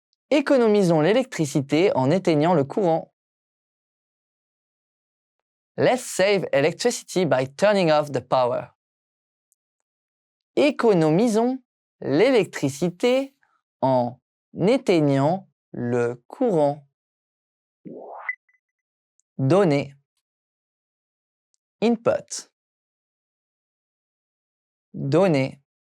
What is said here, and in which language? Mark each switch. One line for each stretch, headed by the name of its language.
French: Économisons l'électricité en éteignant le courant.
English: Let's save electricity by turning off the power.
French: Économisons l'électricité en éteignant le courant. Donner.
English: Input.
French: Donner.